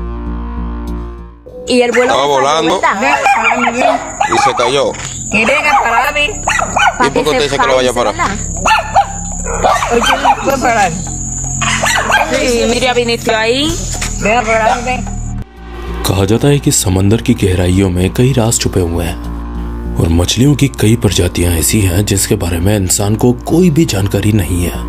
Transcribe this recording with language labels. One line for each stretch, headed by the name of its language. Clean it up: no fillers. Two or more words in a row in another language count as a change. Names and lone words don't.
Spanish: Estaba volando y se cayó. ¿Y por qué usted dice que lo vaya a parar?
Hindi: कहा जाता है कि समंदर की गहराइयों में कई राज छुपे हुए हैं और मछलियों की कई प्रजातियां ऐसी हैं जिसके बारे में इंसान को कोई भी जानकारी नहीं है।